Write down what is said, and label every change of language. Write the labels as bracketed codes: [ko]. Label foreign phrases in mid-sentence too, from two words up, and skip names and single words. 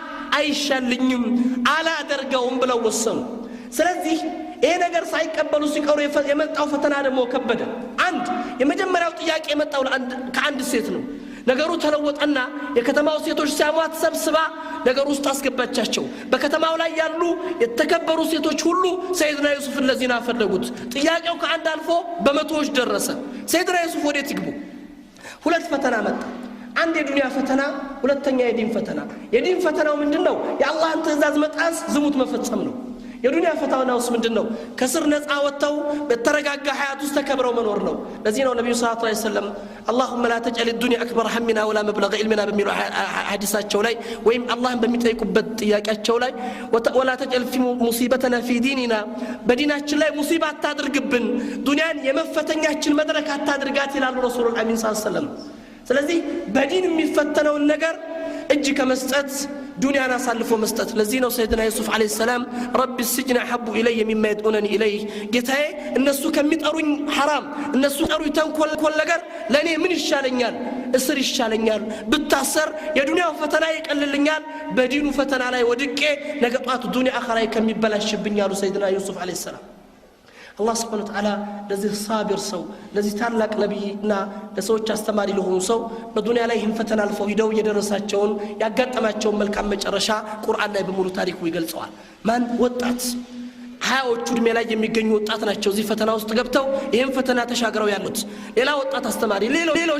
[am] አይሻልኝም አላደርገውም ብለው ወሰኑ ስለዚህ ይሄ ነገር ሳይቀበሉ ሲቀሩ የመጣው ፈተና ደግሞ ከበደ አንድ የመጀመሪያው ጥያቄ የመጣው ከአንድ ሴት ነው ነገሩ ተለወጠና የከተማው ሴቶች ሲያሟት ሰብስባ ነገሩ ውስጥ አስገባቻቸው በከተማው ላይ ያሉ የተከበሩ ሴቶች ሁሉ ሰይድና ዩሱፍ ለዚህና ፈለጉት ጥያቄው ከአንድ አልፎ በመቶዎች ደረሰ ሰይድና ዩሱፍ ወዴት ይግቡ ሁለት ፈተና መጣ አንድ የዱንያ ፈተና ሁለተኛ የዲን ፈተና የዲን ፈተናው ምንድነው የአላህን ትእዛዝ መጣስ ዝሙት መፈጸም ነው የዱንያ ፈተናውስ ምንድነው ከስር ነፃ ወጣው በተረጋጋ ሀያት ውስጥ ተከብረው መኖር ነው ለዚህ ነው ነብዩ [ar] صلى الله عليه وسلم اللهم لا تجعل الدنيا اكبر همنا ولا مبلغ علمنا [am] በሚሉ ሐዲሳቸው ላይ ወይም አላህን በሚጠይቁበት ጥያቄያቸው ላይ [ar] ولا تجعل في مصيبتنا في ديننا [am] በዲናችን ላይ ሙሲባ አታድርግብን ዱንያን የመፈተኛችን መድረክ አታድርጋት ይላሉ ረሱል አሚን [ar] صلى الله عليه وسلم [am] ስለዚህ በዲን የሚፈተነው ነገር እጅ ከመስጠት ዱንያን አሳልፎ መስጠት ለዚህ ነው ሰይድና ዩሱፍ [ar] عليه السلام رب السجن احب الي مما يدعونني اليه [am] ጌታዬ እነሱ ከሚጠሩኝ حرام እነሱ ጠሩኝ ተንኮል ነገር ለኔ ምን ይሻለኛል እስር ይሻለኛል ብታሰር የዱንያው ፈተና ይቀልልኛል በዲኑ ፈተና ላይ ወድቄ ነገ ጧት ዱንያ አኺራ ከሚበላሽብኝ ያሉ ሰይድና ዩሱፍ [ar] عليه السلام الله سبحانه وتعالى [am] ለዚህ ሳቢር ሰው ለዚህ ታላቅ ነብይና ለሰዎች አስተማሪ ለሆኑ ሰው በዱንያ ላይ ይህን ፈተና አልፈው ሄደው የደረሳቸውን ያጋጠማቸውን መልካም መጨረሻ ቁርአን ላይ በሙሉ ታሪኩ ይገልጸዋል ማን ወጣት በሃያዎቹ እድሜ ላይ የሚገኙ ወጣት ናቸው እዚህ ፈተና ውስጥ ገብተው ይሄን ፈተና ተሻግረው ያሉት ሌላ ወጣት አስተማሪ ሌሎች